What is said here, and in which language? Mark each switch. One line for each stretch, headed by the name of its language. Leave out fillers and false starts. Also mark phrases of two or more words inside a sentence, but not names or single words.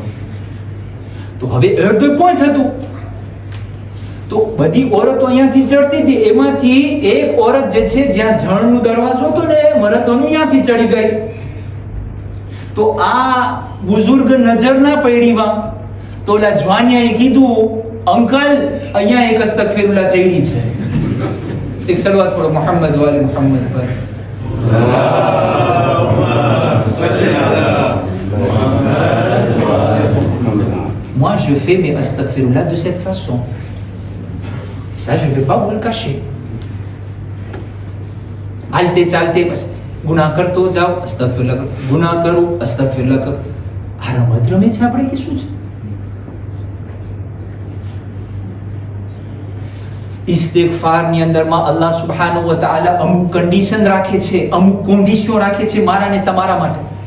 Gujarati: તો હવે
English: at the point
Gujarati: હતું, તો બધી ઓરતો અહીંયાથી ચડતી હતી, એમાંથી એક ઓરત જે છે જ્યાં જળનો દરવાજો હતો ને મરદોનું, અહીંયાથી ચડી ગઈ. તો આ બુઝુર્ગ નજર ના પડીવા, તો ઓલા જવાનિયાએ કીધું, અંકલ અહીંયા એક અસ્તગફિરુલ્લાહ ચડી છે. એક સલવાત પઢો
Arabic: محمد وآل محمد
Gujarati: પર.
French: Moi, je fais mes astaghfirullah de cette façon. Ça, je ne vais pas vous le cacher.
Gujarati: હાલતે ચાલતે બસ ગુનાહ કરતો જાઓ, અસ્તગફિરુલ્લાહ કરો, ગુનાહ કરું, અસ્તગફિરુલ્લાહ કરો. આ રમત રમે છે આપણે કે શું છે? ઇસ્તિગફારની અંદરમાં અલ્લાહ
Arabic: سبحانه وتعالى
Gujarati: અમુક કન્ડિશન રાખે છે, અમુક કન્ડિશન રાખે છે મારા ને તમારા માટે.